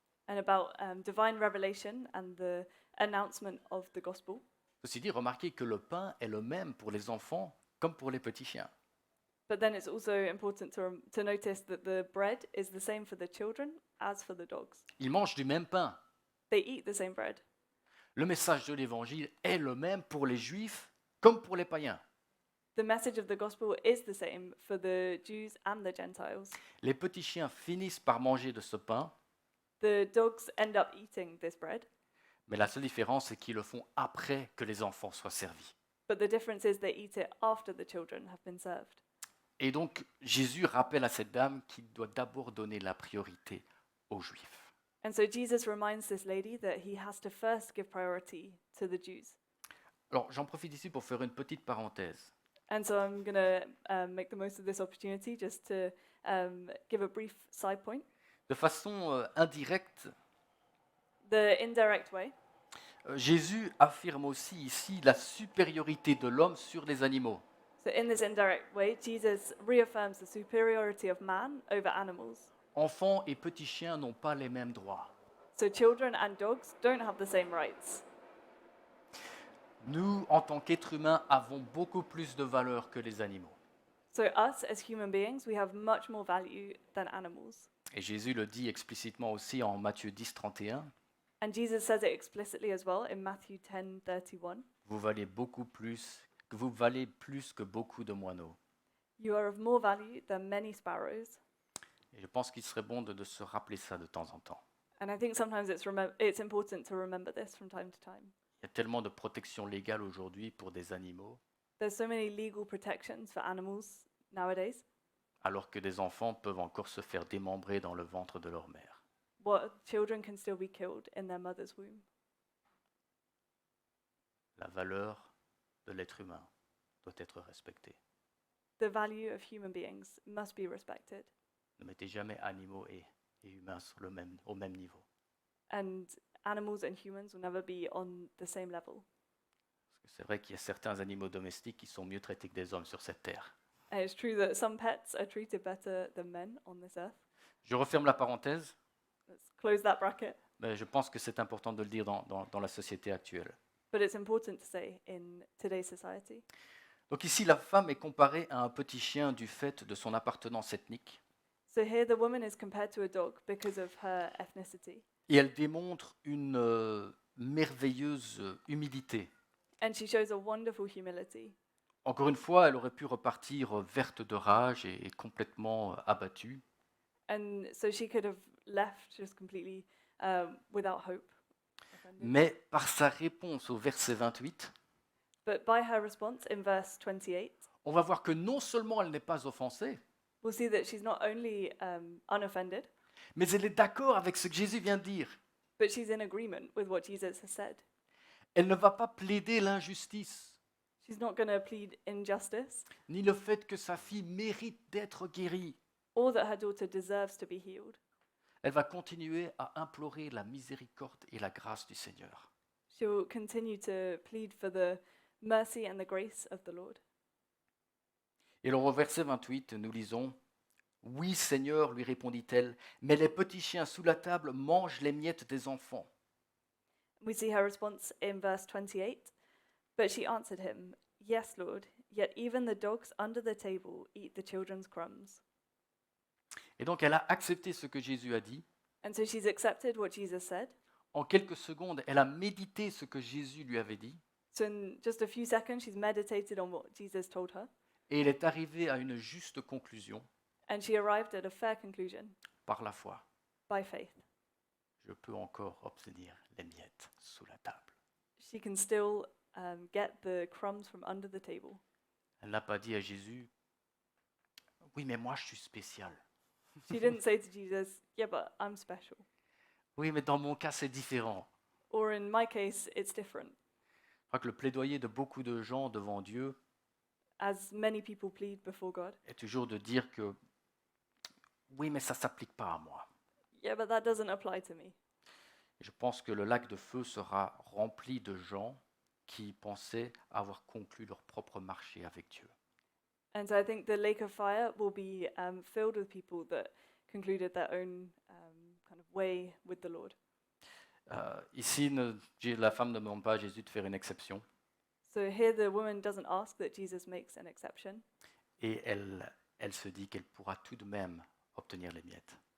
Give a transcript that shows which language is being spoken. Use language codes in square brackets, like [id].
[en] and about divine revelation and the announcement of the gospel. [fr] Ceci dit, remarquez que le pain est le même pour les enfants comme pour les petits chiens. [en] But then it's also important to notice that the bread is the same for the children as for the dogs. [fr] Ils mangent du même pain. [en] They eat the same bread. [fr] Le message de l'évangile est le même pour les juifs comme pour les païens. [en] The message of the gospel is the same for the Jews and the Gentiles. [fr] Les petits chiens finissent par manger de ce pain, [en] The dogs end up eating this bread, [fr] mais la seule différence c'est qu'ils le font après que les enfants soient servis. [en] but the difference is they eat it after the children have been served. [fr] Et donc Jésus rappelle à cette dame qu'il doit d'abord donner la priorité aux Juifs. [en] And so Jesus reminds this lady that he has to first give priority to the Jews. [fr] Alors j'en profite ici pour faire une petite parenthèse. [en] And so I'm going to make the most of this opportunity just to give a brief side point. [fr] De façon indirecte, [en] The indirect way. [fr] Jésus affirme aussi ici la supériorité de l'homme sur les animaux. [en] So in this indirect way, Jesus reaffirms the superiority of man over animals. [fr] Enfants et petits chiens n'ont pas les mêmes droits. [en] So children and dogs don't have the same rights. [fr] Nous, en tant qu'êtres humains, avons beaucoup plus de valeur que les animaux. [en] So us as human beings, we have much more value than animals. [fr] Et Jésus le dit explicitement aussi en Matthieu 10, 31. [en] And Jesus says it explicitly as well in Matthew 10:31. [fr] Vous valez plus que beaucoup de moineaux. [en] You are of more value than many sparrows. [fr] Et je pense qu'il serait bon de se rappeler ça de temps en temps. [en] And I think sometimes it's important to remember this from time to time. [fr] Il y a tellement de protection légale aujourd'hui pour des animaux, [en] There's so many legal protections for animals nowadays, [fr] alors que des enfants peuvent encore se faire démembrer dans le ventre de leur mère. [en] what children can still be killed in their mother's womb. [fr] La valeur de l'être humain doit être respectée. [en] The value of human beings must be respected. [fr] Ne mettez jamais animaux et humains au même niveau. [en] And animals and humans will never be on the same level. [fr] Parce que c'est vrai qu'il y a certains animaux domestiques qui sont mieux traités que des hommes sur cette terre. [en] And it's true that some pets are treated better than men on this earth. [fr] Je referme la parenthèse, [en] Let's close that bracket. [fr] mais je pense que c'est important de le dire dans la société actuelle. [en] But it's important to say in today's society. [fr] Donc ici, la femme est comparée à un petit chien du fait de son appartenance ethnique, [en] So here the woman is compared to a dog because of her ethnicity. [fr] et elle démontre une merveilleuse humilité. [en] And she shows a wonderful humility. [fr] Encore une fois, elle aurait pu repartir verte de rage et complètement abattue. [en] And so she could have left just completely without hope. Offended. [fr] Mais par sa réponse au verset 28, [en] But by her response in verse 28, [fr] on va voir que non seulement elle n'est pas offensée, [en] we'll see that she's not only unoffended, [fr] mais elle est d'accord avec ce que Jésus vient de dire. [en] but she's in agreement with what Jesus has said. [fr] Elle ne va pas plaider l'injustice, [en] She's not going to plead injustice [fr] ni le fait que sa fille mérite d'être guérie. [en] or that her daughter deserves to be healed. [fr] Elle va continuer à implorer la miséricorde et la grâce du Seigneur. [en] She will continue to plead for the mercy and the grace of the Lord. [fr] Et alors au verset 28, nous lisons « Oui, Seigneur, lui répondit-elle, mais les petits chiens sous la table mangent les miettes des enfants. [en] We see her response in verse 28. But she answered him, Yes, Lord, yet even the dogs under the table eat the children's crumbs. » [fr] Et donc elle a accepté ce que Jésus a dit. [en] And so she's accepted what Jesus said. [fr] En quelques secondes, elle a médité ce que Jésus lui avait dit. [en] So in just a few seconds, she's meditated on what Jesus told her. [fr] Et elle est arrivée à une juste conclusion [en] And she arrived at a fair conclusion [fr] par la foi. [en] by faith. [fr] Je peux encore obtenir les miettes sous la table. [en] She can still get the crumbs from under the table. [fr] Elle n'a pas dit à Jésus « Oui, mais moi je suis spécial. [en] She didn't say to Jesus, Yeah, but I'm special. [fr] Oui, mais dans mon cas c'est différent. » [en] Or in my case, it's different. [fr] Je crois que le plaidoyer de beaucoup de gens devant Dieu [en] As many people plead before God, [fr] est toujours de dire que oui, mais ça ne s'applique pas à moi. [en] Yeah, but that doesn't apply to me. [fr] Et je pense que le lac de feu sera rempli de gens qui pensaient avoir conclu leur propre marché avec Dieu. [en] And so I think the lake of fire will be filled with people that concluded their own kind of way with the Lord. [fr] Ici, la femme ne demande pas à Jésus de faire une exception, [en] So here the woman doesn't ask that Jesus makes an exception, [fr] et elle se dit qu'elle pourra tout de même obtenir les miettes.